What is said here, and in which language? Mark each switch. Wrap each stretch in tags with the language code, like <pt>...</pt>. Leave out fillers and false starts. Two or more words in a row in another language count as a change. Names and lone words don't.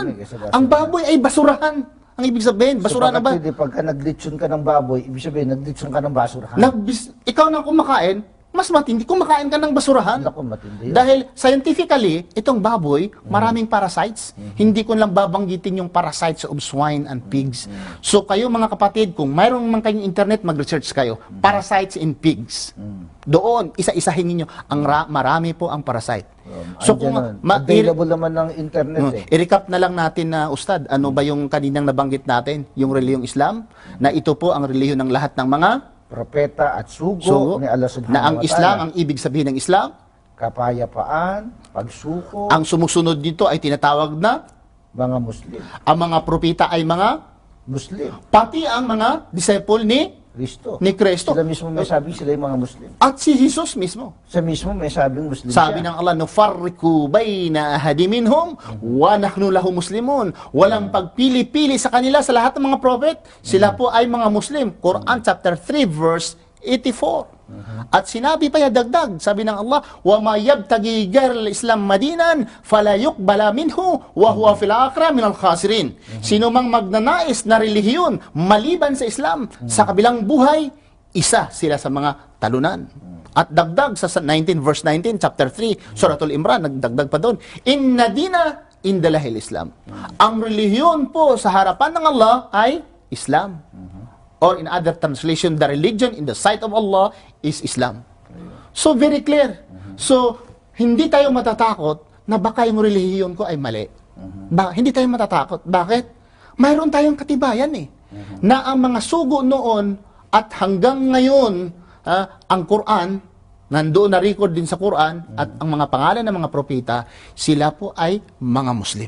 <tl>Ang baboy ay basurahan. Ang ibig sabihin, basura na ba? Pagka naglitsyon ka ng baboy, ibig sabihin, naglitsyon ka ng basurahan. Ikaw na kumakain, mas matindi, kumakain ka ng basurahan. Naku, matindi yun. Dahil scientifically, itong baboy, maraming parasites. Hindi ko lang babanggitin yung</tl> <en>parasites of swine and pigs.</en> <tl>So kayo mga kapatid, kung mayroong man kayong internet, mag-research kayo.</tl> <en>Parasites in pigs.</en> <tl>Doon, isa-isahin ninyo. Marami po ang parasite. So kung available naman ng internet i-recap na lang natin na Ustad, ano ba yung kaninang nabanggit natin, yung relihiyong Islam, na ito po ang relihiyon ng lahat ng mga propeta at sugo ni Allah subhanahu na ang</tl> <ar>وتعالى.</ar> <tl>Islam, ang ibig sabihin ng Islam, kapayapaan, pagsuko, ang sumusunod dito ay tinatawag na mga Muslim. ang mga propeta ay mga Muslim. pati ang mga disciple ni Kristo. Sila mismo may sabing sila yung mga Muslim. At si Jesus mismo. Sa mismo may sabing Muslim Sabi siya. ng</tl> <ar>الله، نفرق بين أحد منهم ونحن له مسلمون.</ar> <tl>Walang pagpili-pili sa kanila sa lahat ng mga prophet. Sila po ay mga Muslim. Quran</tl> <en>chapter 3 verse 84.</en> <tl>At sinabi pa dagdag, sabi ng Allah,</tl> <ar>وما يبتغ غير الإسلام دينا فلا يقبل منه وهو في الآخرة من الخاسرين.</ar> <tl>Sino mang magnanais na relihiyon maliban sa Islam sa kabilang buhay, isa sila sa mga talunan. At dagdag sa 19</tl> <en>verse 19 chapter 3</en> <tl>Suratul Imran, nagdagdag pa doon,</tl> <ar>إن الدين عند الله الإسلام.</ar> <tl>Ang relihiyon po sa harapan ng Allah ay Islam.</tl> <en>Or in other translation, the religion in the sight of Allah is Islam. So very clear.</en> <tl>So hindi tayo matatakot na baka yung relihiyon ko ay mali. Hindi tayo matatakot. Bakit? Mayroon tayong katibayan na ang mga sugo noon at hanggang ngayon, ang Quran, nandoon na record din sa Quran, at ang mga pangalan ng mga propeta, sila po ay mga Muslim.</tl>